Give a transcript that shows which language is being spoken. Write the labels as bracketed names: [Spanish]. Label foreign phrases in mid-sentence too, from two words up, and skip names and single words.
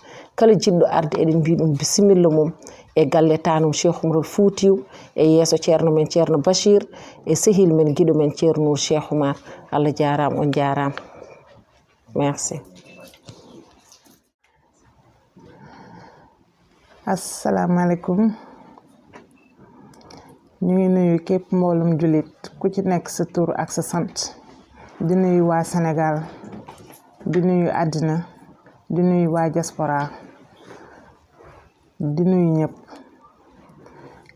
[Fula] Kala jiɗɗo arde eɗen mbi ɗum bisimilla mum e galle tanum Cheikh Oumarul Foutiou e yeeso ceerno men ceerno Bachir e sehil men guiɗo men ceernour Cheikh Oumar. Allah jarama, on jarama. Merci. [Arabic] السلام عليكم. [Wolof] Ñu ngi nuyu képp mboolum julit ku ci nekk sa tur ak sa sant. Di nuyu waa Sénégal, di nuyu àddina, di nuyu waa diaspora, di nuyu ñëpp.